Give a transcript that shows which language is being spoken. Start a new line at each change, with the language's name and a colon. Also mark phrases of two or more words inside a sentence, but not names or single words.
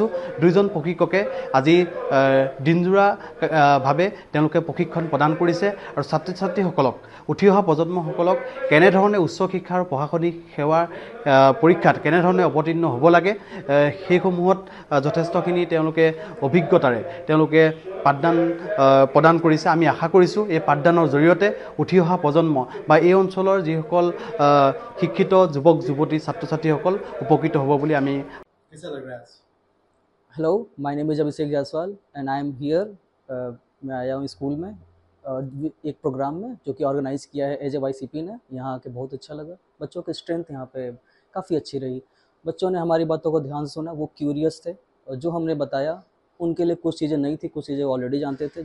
Assamese: দুইজন প্ৰশিক্ষকে আজি দিনজোৰাভাৱে তেওঁলোকে প্ৰশিক্ষণ প্ৰদান কৰিছে আৰু ছাত্ৰ ছাত্ৰীসকলক, উঠি অহা প্ৰজন্মসকলক কেনেধৰণে উচ্চ শিক্ষা আৰু প্ৰশাসনিক সেৱাৰ পৰীক্ষাত কেনেধৰণে অৱতীৰ্ণ হ'ব লাগে সেইসমূহত যথেষ্টখিনি তেওঁলোকে অভিজ্ঞতাৰে তেওঁলোকে পাঠদান প্ৰদান কৰিছে। আমি আশা কৰিছোঁ এই পাঠদানৰ জৰিয়তে উঠি অহা প্ৰজন্ম বা এই অঞ্চলৰ যিসকল শিক্ষিত যুৱক যুৱতী ছাত্ৰ ছাত্ৰীসকল উপকৃত হ'ব বুলি আমি।
English: Hello, my name is Abhishek Jaiswal and I am here.
Hindi: मैं आया हूँ स्कूल में एक प्रोग्राम में जो कि ऑर्गेनाइज़ किया है AJYCP ने। यहाँ आके बहुत अच्छा लगा। बच्चों की स्ट्रेंथ यहाँ पे काफ़ी अच्छी रही। बच्चों ने हमारी बातों को ध्यान से सुना, वो क्यूरियस थे और जो हमने बताया उनके लिए कुछ चीज़ें नई थी, कुछ चीज़ें ऑलरेडी जानते थे।